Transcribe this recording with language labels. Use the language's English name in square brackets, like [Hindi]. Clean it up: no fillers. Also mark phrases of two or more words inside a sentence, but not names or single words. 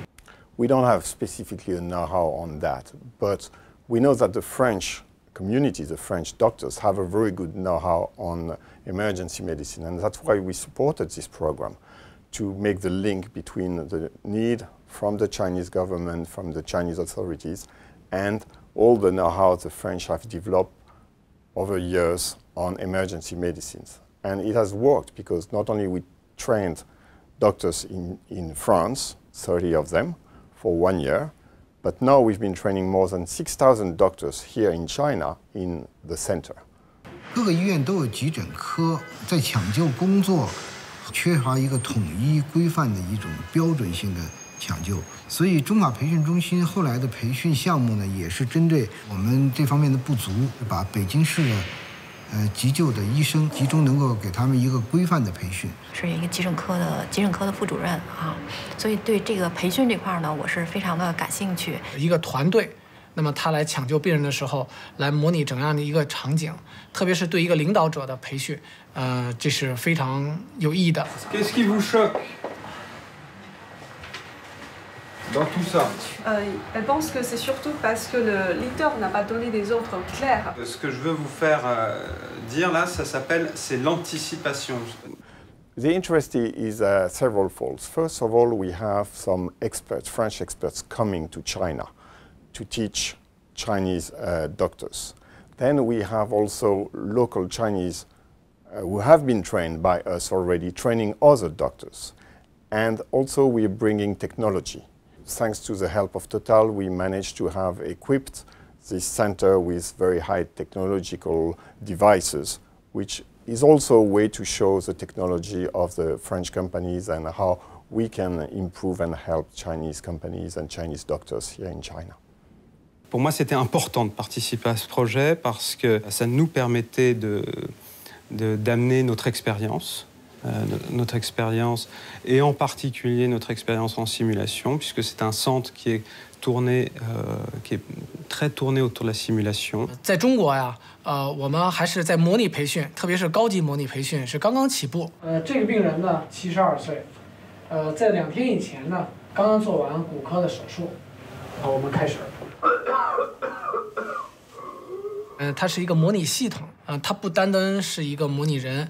[English] We don't have specifically a know-how on that, but we know that the French community, the French doctors, have a very good know-how on emergency medicine, and that's why we supported this program, to make the link between the need from the Chinese government, from the Chinese authorities, and all the know-how the French have developed over years on emergency medicines. And it has worked, because not only we trained doctors in France, 30 of them, for 1 year, but now we've been training more than 6,000 doctors here in China in the center. [Chinese] 各个医院都有急诊科，在抢救工作缺乏一个统一规范的一种标准性的抢救，所以中法培训中心后来的培训项目呢，也是针对我们这方面的不足，把北京市的急救的医生集中，能够给他们一个规范的培训。是一个急诊科的副主任啊，所以对这个培训这块呢，我是非常的感兴趣。一个团队，那么他来抢救病人的时候，来模拟怎样的一个场景，特别是对一个领导者的培训，这是非常有意义的。 [French] Qu'est-ce qui vous choque? dans tout ça? Elle pense que c'est surtout parce que le leader n'a pas donné des ordres clairs. Ce que je veux vous faire dire là, ça s'appelle, c'est l'anticipation. [English] The interest is several folds. First of all, we have some experts, French experts, coming to China to teach Chinese doctors. Then we have also local Chinese who have been trained by us already, training other doctors. And also we're bringing technology. Thanks to the help of Total, we managed to have equipped this center with very high technological devices, which is also a way to show the technology of the French companies and how we can improve and help Chinese companies and Chinese doctors here in China. [French] Pour moi, c'était important de participer à ce projet parce que ça nous permettait d'amener notre expérience et en particulier notre expérience en simulation, puisque c'est un centre qui est très tourné autour de la simulation. [Chinese] 在中国呀，我们还是在模拟培训，特别是高级模拟培训是刚刚起步。这个病人呢，72岁，在2天以前呢，刚刚做完骨科的手术。好，我们开始。它是一个模拟系统它不单单是一个模拟人。